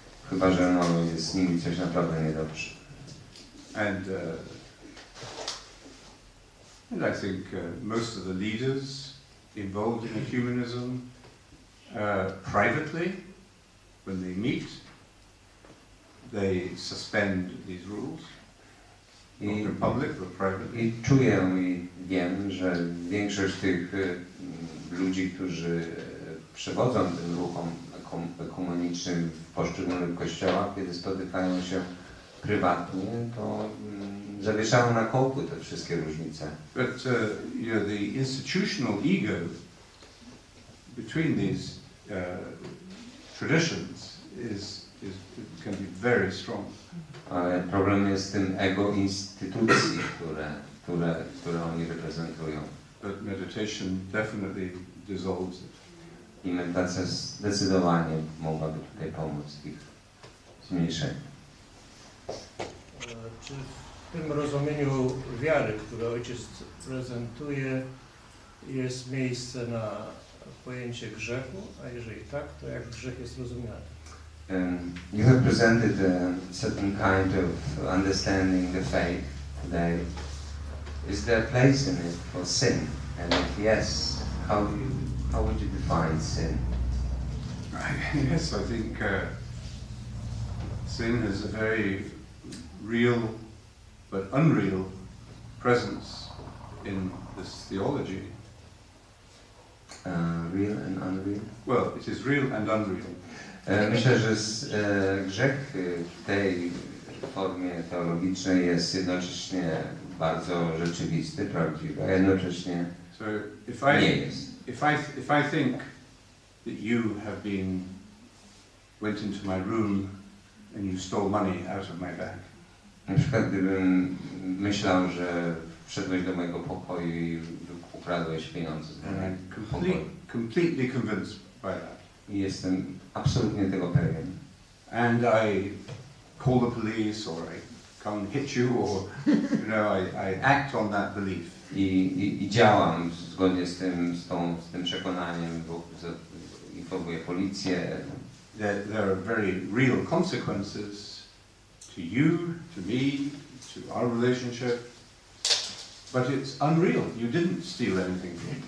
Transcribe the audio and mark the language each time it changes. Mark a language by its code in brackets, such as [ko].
[pl] Chyba że no, jest z nimi coś naprawdę niedobrze. [en] And I think most of the leaders involved in ecumenism, privately, when they meet, they suspend these rules. Not in public, but privately. [pl] I czuję i wiem, że większość tych ludzi, którzy przewodzą tym ruchom ekumenicznym w poszczególnych kościołach, kiedy spotykają się prywatnie, to zawieszają na kołku te wszystkie różnice. [en] But the institutional ego between these traditions can be very strong. [pl] Ale problem jest z tym ego instytucji, które oni reprezentują. [en] But meditation definitely dissolves it. [pl] I medytacja zdecydowanie mogłaby tutaj pomóc w ich zmniejszeniu. Czy w tym rozumieniu wiary, które ojciec prezentuje, jest miejsce na pojęcie grzechu? A jeżeli tak, to jak grzech jest rozumiany? [en] You have presented a certain kind of understanding the faith today. Is there a place in it for sin? And if yes, how would you define sin? Yes, I think sin is a very real but unreal presence in this theology. Real and unreal? Well, it is real and unreal. [pl] Myślę, że grzech w tej formie teologicznej jest jednocześnie bardzo rzeczywisty, prawdziwy, a jednocześnie [en] So [pl] nie jest. [en] If I think that you have went into my room and you stole money out of my bag. [pl] Na przykład gdybym myślał, że wszedłeś do mojego pokoju i ukradłeś pieniądze z mojego pokoju. [en] Completely convinced by that. [pl] I jestem absolutnie tego pewien. [en] And I call the police, or I come and hit you, or I act on that belief. [pl] I działam zgodnie z tym przekonaniem, bo informuję policję. [en] There are very real consequences to you, to me, to our relationship, but it's unreal. You didn't steal anything.